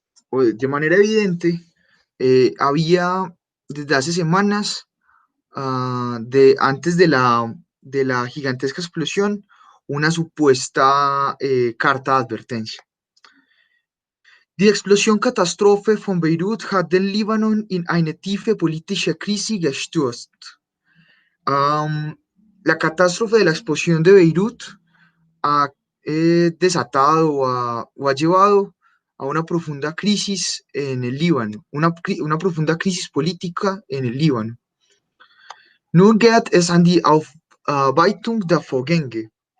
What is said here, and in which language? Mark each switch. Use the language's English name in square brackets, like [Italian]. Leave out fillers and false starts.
[Spanish] o de manera evidente, había desde hace semanas, antes de la gigantesca explosión, una supuesta carta de advertencia. [German] Die Explosion-Katastrophe von Beirut hat den Libanon in eine tiefe politische Krise gestürzt. [Spanish] La catástrofe de la explosión de Beirut ha desatado o ha llevado a una profunda crisis en el Líbano, una profunda crisis política en el Líbano. [German] Nun geht es an die Aufarbeitung der Vorgänge.